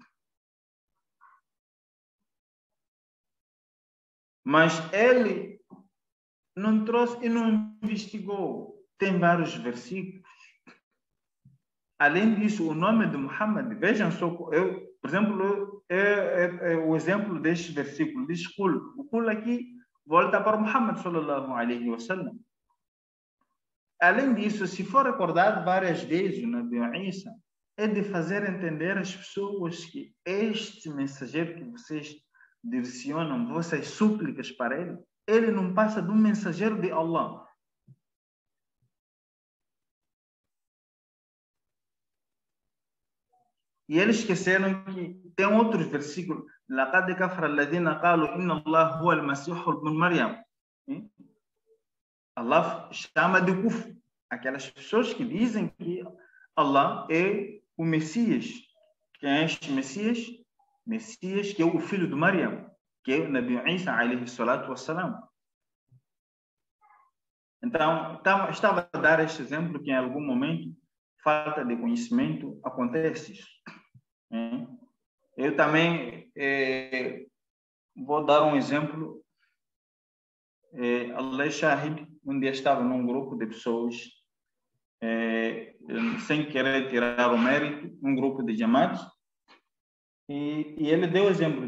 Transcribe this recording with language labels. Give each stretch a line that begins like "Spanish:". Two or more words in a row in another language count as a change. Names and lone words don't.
Portuguese: Mas ele não trouxe e não investigou. Tem vários versículos. Além disso, o nome de Muhammad, vejam só, por exemplo, o exemplo deste versículo diz Qul. O Qul aqui volta para Muhammad
Arabic: sallallahu alaihi wasallam.
Portuguese: Além disso, se for recordado várias vezes o Nabi Isa, é de fazer entender às pessoas que este mensageiro que vocês direcionam vossas súplicas para ele, ele não passa de um mensageiro de Allah. E eles esqueceram que tem outros versículos.
Arabic: لَقَدْ كَفَرَ الَّذِينَ قَالُوا إِنَّ اللَّهَ هُوَ الْمَسِيحُ ابْنُ مَرْيَمَ.
Portuguese: Allah chama de kufr aquelas pessoas que dizem que Allah é o Messias. Quem é este Messias? Messias que é o filho de Maryam, que é o Nabi Isa
Arabic: alayhi salatu wassalam.
Portuguese: Então, estava a dar este exemplo que em algum momento falta de conhecimento acontece isso. Eu também vou dar um exemplo.
Arabic: Allah Shahid,
Portuguese: um dia estava num grupo de pessoas, sem querer tirar o mérito, um grupo de jamaat, e ele deu exemplo.